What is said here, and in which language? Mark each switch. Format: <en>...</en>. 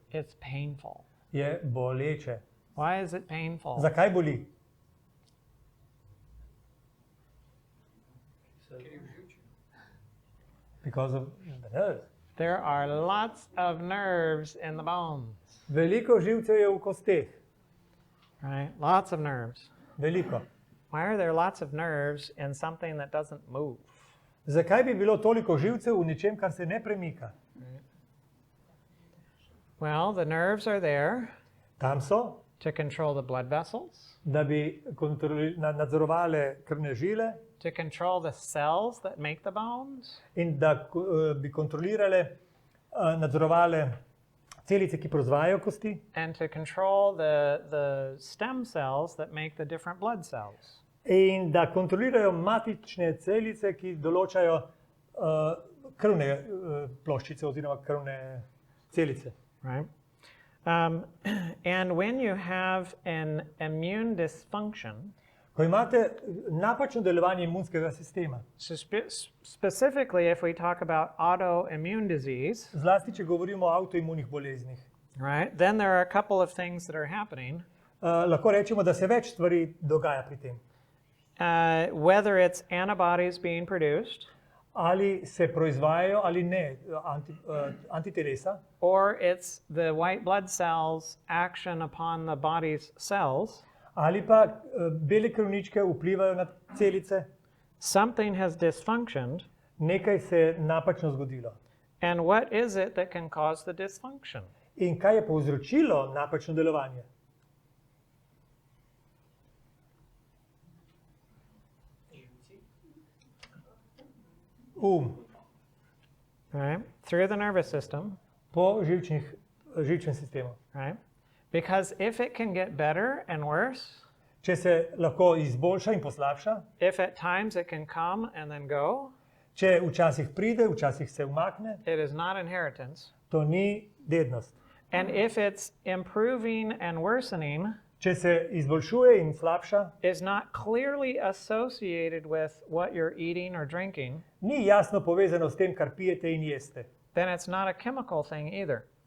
<en>it's painful.</en> <sl>je boleče.</sl> <en>Why is it painful?</en> <sl>Zakaj boli?</sl> <en>Because of the nerves. There are lots of nerves in the bones,</en> <sl>Veliko živcev je v kosteh.</sl> <en>right? Lots of nerves.</en> <sl>Veliko.</sl> <en>Why are there lots of nerves in something that doesn't move?</en> <sl>Zakaj bi bilo toliko živcev v nečem, kar se ne premika?</sl> <en>Well, the nerves are there</en> <sl>Tam so,</sl> <en>to control the blood vessels,</en> <sl>da bi nadzorovale krvne žile</sl> <en>to control the cells that make the bones,</en> <sl>in da bi kontrolirale, nadzorovale celice, ki proizvajajo kosti,</sl> <en>and to control the stem cells that make the different blood cells.</en> <sl>in da kontrolirajo matične celice, ki določajo krvne ploščice oziroma krvne celice.</sl> <en>Right? And when you have an immune dysfunction,</en> <sl>Ko imate napačno delovanje imunskega sistema,</sl> <en>so specifically if we talk about autoimmune disease,</en> <sl>zlasti če govorimo o avtoimunih boleznih,</sl> <en>right, then there are a couple of things that are happening.</en> <sl>lahko rečemo, da se več stvari dogaja pri tem.</sl> <en>Whether it's antibodies being produced,</en> <sl>Ali se proizvajajo ali ne antitelesa,</sl> <en>or it's the white blood cells' action upon the body's cells,</en> <sl>ali pa bele krvničke vplivajo na celice,</sl> <en>something has dysfunctioned.</en> <sl>nekaj se je napačno zgodilo.</sl> <en>And what is it that can cause the dysfunction?</en> <sl>In kaj je povzročilo napačno delovanje?</sl> <en>Right? Through the nervous system,</en> <sl>Po živčnem sistemu.</sl> <en>right? Because if it can get better and worse,</en> <sl>Če se lahko izboljša in poslabša,</sl> <en>if at times it can come and then go,</en> <sl>Če včasih pride, včasih se umakne,</sl> <en>it is not inheritance.</en> <sl>to ni dednost.</sl> <en>And if it's improving and worsening,</en> <sl>Če se izboljšuje in slabša,</sl> <en>is not clearly associated with what you're eating or drinking,</en> <sl>ni jasno povezano s tem, kar pijete in jeste.</sl> <en>then it's not a chemical thing either,</en>